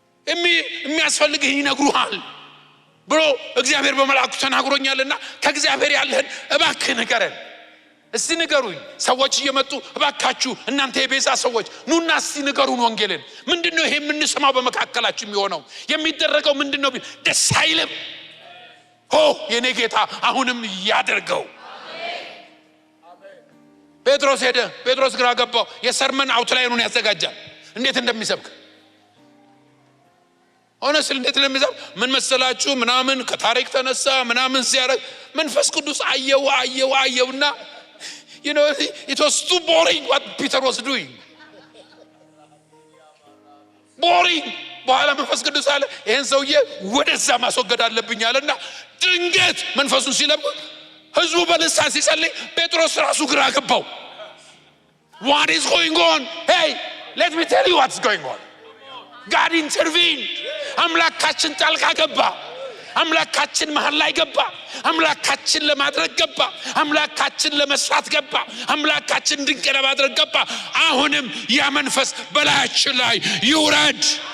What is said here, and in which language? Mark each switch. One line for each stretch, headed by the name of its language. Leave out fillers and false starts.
Amharic: የሚያስፈልግህ ይነግሩሃል ብሎ እግዚአብሔር በመልአኩ ተናግሮኛልና ከእግዚአብሔር ያለህን እባክህ ንገረን። እስቲ ንገሩኝ። ሰዎች እየመጡ እባካችሁ እናንተ የቤዛ ሰዎች ኑና እስቲ ንገሩን ወንጌልን። ምንድነው ይሄ የምንሰማው በመካከላችን የሚሆነው? የሚደረገው ምንድነው? ደስ አይልም? የኔ ጌታ አሁንም ያደርገው። ጴጥሮስ ሄደ። ጴጥሮስ ግራ ገባው። የሰርመን አውትላይኑን ያዘጋጃል፣ እንዴት እንደሚሰብክ ሆነስል እንዴት እንደሚሰብክ ምን መሰላችሁ? ምናምን ከታሪክ ተነሳ ምናምን ሲያረግ መንፈስ ቅዱስ አየውና
English: you know it was too boring what Peter was doing.
Amharic: boring። በኋላ መንፈስ ቅዱስ አለ ይሄን ሰውዬ ወደዛ ማስወገድ አለብኝ አለና ድንገት መንፈሱን ሲለብቅ ህዝቡ በልሳን ሲጸልይ ጴጥሮስ ራሱ ግራ ገባው።
English: what is going on? hey let me tell you what's going on. God intervened.
Amharic: አምላካችን ጣልቃ ገባ። አምላካችን መሃል ላይ ገባ። አምላካችን ለማድረግ ገባ። አምላካችን ለመስራት ገባ። አምላካችን ድንቅ ለማድረግ ገባ። አሁንም ያ መንፈስ በላያችን ላይ ይውረድ።